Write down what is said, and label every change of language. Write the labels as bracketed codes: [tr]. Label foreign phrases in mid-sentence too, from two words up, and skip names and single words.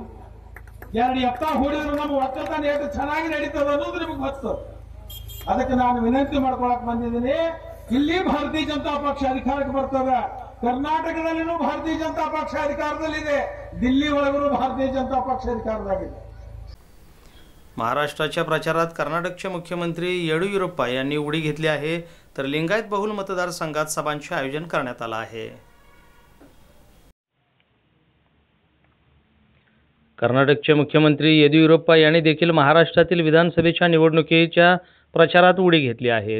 [kn] 2 ಎತ್ತ ಹೂಡಿದ್ರೆ ನಮ್ಮ ಒಕ್ಕಲ್ತನ ಎಷ್ಟು ಚೆನ್ನಾಗಿ ನಡೀತದೆ ಅನ್ನೋದು ನಿಮಗೆ ಗೊತ್ತು. ಅದಕ್ಕೆ ನಾನು ವಿನಂತಿ ಮಾಡ್ಕೊಳಕ್ ಬಂದಿದ್ದೀನಿ. ಇಲ್ಲಿ ಭಾರತೀಯ ಜನತಾ ಪಕ್ಷ ಅಧಿಕಾರಕ್ಕೆ ಬರ್ತದೆ, ಕರ್ನಾಟಕದಲ್ಲಿನೂ ಭಾರತೀಯ ಜನತಾ ಪಕ್ಷ ಅಧಿಕಾರದಲ್ಲಿದೆ, ದಿಲ್ಲಿ ಒಳಗೂ ಭಾರತೀಯ ಜನತಾ ಪಕ್ಷ ಅಧಿಕಾರದಾಗಿದೆ. [mr] महाराष्ट्राच्या प्रचारात कर्नाटकचे मुख्यमंत्री येडियुरप्पा यांनी उडी घेतली आहे, तर लिंगायत बहुल मतदारसंघात सभांचे आयोजन करण्यात आलं आहे. कर्नाटकचे मुख्यमंत्री येडियुरप्पा यांनी देखील महाराष्ट्रातील विधानसभेच्या निवडणुकीच्या प्रचारात उडी घेतली आहे.